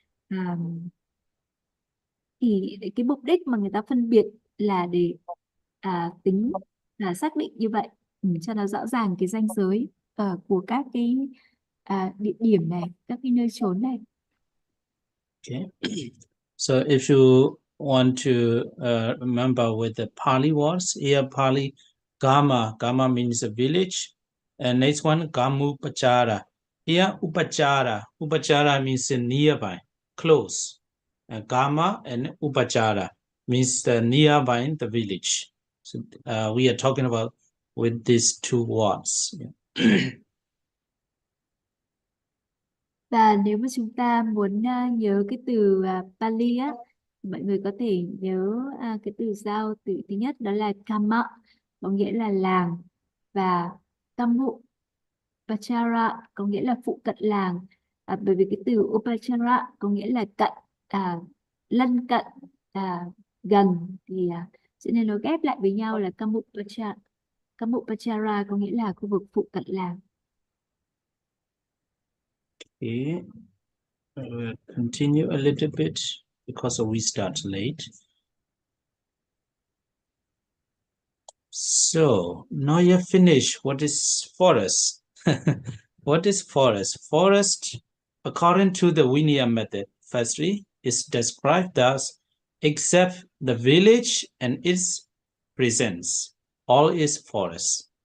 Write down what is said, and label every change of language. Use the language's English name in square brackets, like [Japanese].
[Vietnamese] à, thì cái mục đích mà người ta phân biệt là để tính là xác định như vậy, cho nó rõ ràng cái ranh giới của các cái địa điểm này, các cái nơi chốn này. [English] Okay. So if you want to remember with the Pali words, here Pali Gama means a village, and next one Gamupachara. Here Upachara means nearby, close. Gama and Upachara means the nearby the village. So we are talking about with these two words. [Vietnamese] Và nếu mà chúng ta muốn nhớ cái từ Pali á, mọi người có thể nhớ cái từ giao từ thứ nhất đó là Kama, có nghĩa là làng, và Kammu Pachara có nghĩa là phụ cận làng. Bởi vì cái từ Upachara có nghĩa là cận, lân cận, gần, thì cho nên nó ghép lại với nhau là Kammu Pachara có nghĩa là khu vực phụ cận làng. [English] Okay. We'll continue a little bit because we start late. So now you have finished. What is forest? What is forest? Forest, according to the Vinaya method, firstly, is described as except the village and its presence, all is forest.